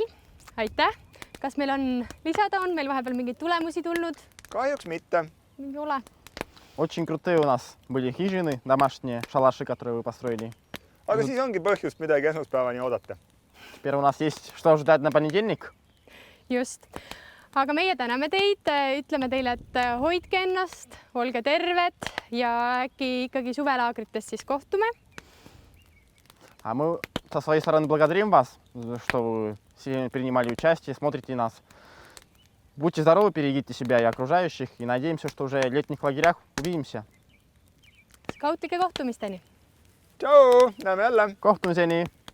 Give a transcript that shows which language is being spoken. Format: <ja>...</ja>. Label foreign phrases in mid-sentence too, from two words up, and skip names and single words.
<et>Aitäh. Kas meil on lisada? On meil vahepeal mingeid tulemusi tulnud? Kahjuks mitte. Ei ole.</et> <ru>Очень крутые у нас были хижины, домашние шалаши, которые вы построили.</ru> <et>Aga siis ongi põhjust midagi esmaspäevani oodata.</et> <ru>Теперь у нас есть что ждать на понедельник.</ru> <et>Just. Aga meie täname teid, ütleme teile, et hoidke ennast, olge terved ja äkki ikkagi suvelaagrites siis kohtume.</et> <ru>А мы со своей стороны благодарим вас, что вы сегодня принимали участие, смотрите нас. Будьте здоровы, берегите себя и окружающих, и надеемся, что уже в летних лагерях увидимся.</ru> <et>Skautike kohtumisteni! Tšau, näeme jälle! Kohtumiseni!</et>